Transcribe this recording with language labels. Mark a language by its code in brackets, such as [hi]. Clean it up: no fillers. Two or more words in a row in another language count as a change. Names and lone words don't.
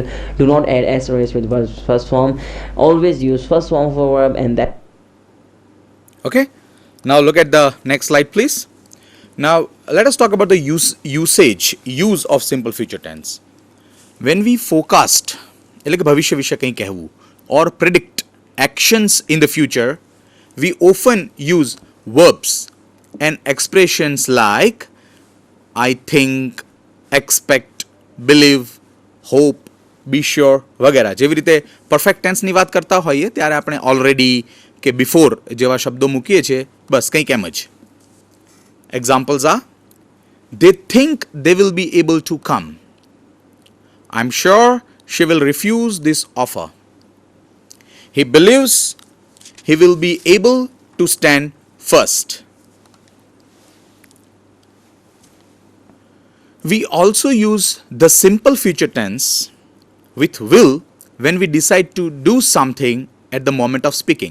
[en] Do not add s or es with first form. Always use first form of a verb, and that. Okay, now look at the next slide please. Now let us talk about the use of simple future tense. When we forecast, [gu] એટલે કે ભવિષ્ય વિશે કંઈ કહેવું, [en] or predict actions in the future, we often use verbs and expressions like I think, expect, believe, hope, be sure વગેરે. [gu] જેવી રીતે પરફેક્ટ ટેન્સની વાત કરતા હોઈએ ત્યારે આપણે already કે before જેવા શબ્દો મૂકીએ છીએ, બસ કંઈક એમ જ. [en] Examples are, they think they will be able to come. I'm sure she will refuse this offer. He believes he will be able to stand first. We also use the simple future tense with will when we decide to do something at the moment of speaking.